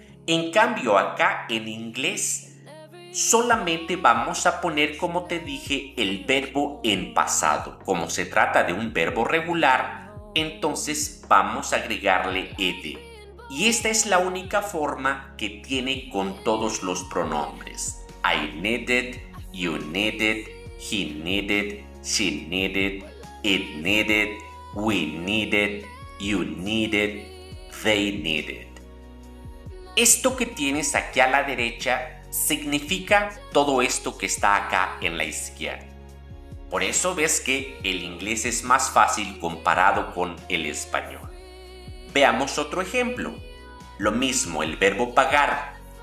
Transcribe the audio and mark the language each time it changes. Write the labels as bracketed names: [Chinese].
[Spanish] En cambio, acá en inglés solamente vamos a poner, como te dije, el verbo en pasado. Como se trata de un verbo regular, entonces vamos a agregarle ed. Y esta es la única forma que tiene con todos los pronombres. [English] I needed, you needed, he needed, she needed, it needed, we needed, you needed, they needed. [Spanish] Esto que tienes aquí a la derecha significa todo esto que está acá en la izquierda. Por eso ves que el inglés es más fácil comparado con el español. Veamos otro ejemplo. Lo mismo, el verbo pagar.